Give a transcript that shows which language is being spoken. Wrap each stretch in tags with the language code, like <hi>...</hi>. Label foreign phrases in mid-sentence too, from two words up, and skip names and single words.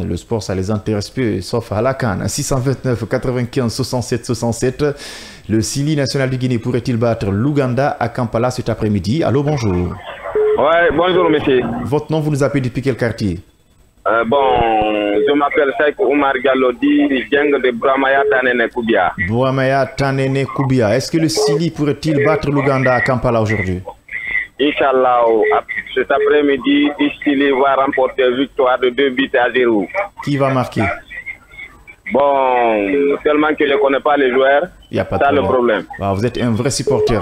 <fr>Le sport, ça les intéresse peu, sauf à la canne. 629 95 67 67. Le Sili national de Guinée pourrait-il battre l'Ouganda à Kampala cet après-midi? Allô, bonjour. Ouais, bonjour, monsieur. Votre nom, vous nous appelez depuis quel quartier? Je m'appelle Saïk Oumar Gallodi, Djeng de Bouramaya Tanene Koubia. Bouramaya Tanene Koubia. Est-ce que le Sili pourrait-il battre l'Ouganda à Kampala aujourd'hui? Inch'Allah, cet après-midi, le Sili va remporter victoire de 2-0. Qui va marquer? Bon, tellement que je ne connais pas les joueurs, c'est ça le problème. Ah, vous êtes un vrai supporter.</fr>